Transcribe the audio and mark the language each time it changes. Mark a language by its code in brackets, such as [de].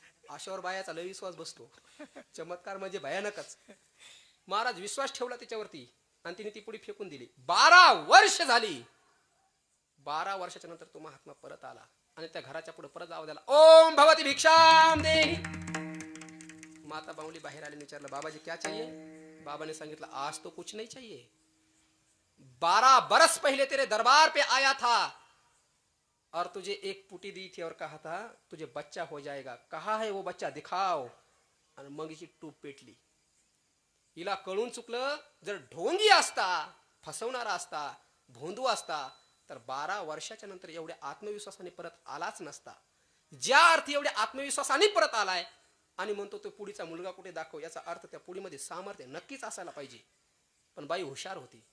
[mr] अशावर बायाचा लय विश्वास बसतो. चमत्कार म्हणजे भयानकच. महाराज विश्वास ठेवला त्याच्यावरती आणि तिने ती पुडी फेकून दिली. 12 वर्ष झाली. 12 वर्षाच्या नंतर तो महात्मा परत आला आणि त्या घराच्या पुढे परत जावं द्याला [sa] ओम भगवती भिक्षाम देही. [mr] माता बावली बाहेर आली विचारलं [hi] बाबाजी क्या चाहिए. बाबा ने सांगितलं आज तो कुछ नहीं चाहिए 12 बरस पहले तेरे दरबार पे आया था और तुझे एक पुटी दी थी और कहा था तुझे बच्चा हो जाएगा. कहा है वो बच्चा दिखाओ. [mr] आणि मग हिची टूप पेटली. हिला कळून चुकलं जर ढोंगी असता फसवणारा असता भोंदू असता तर 12 वर्षाच्या नंतर एवढ्या आत्मविश्वासाने परत आलाच नसता. ज्या अर्थी एवढ्या आत्मविश्वासाने परत आलाय आणि म्हणतो तो पुढीचा मुलगा कुठे दाखव याचा अर्थ त्या पुढीमध्ये सामर्थ्य नक्कीच असायला पाहिजे. पण बाई हुशार होती.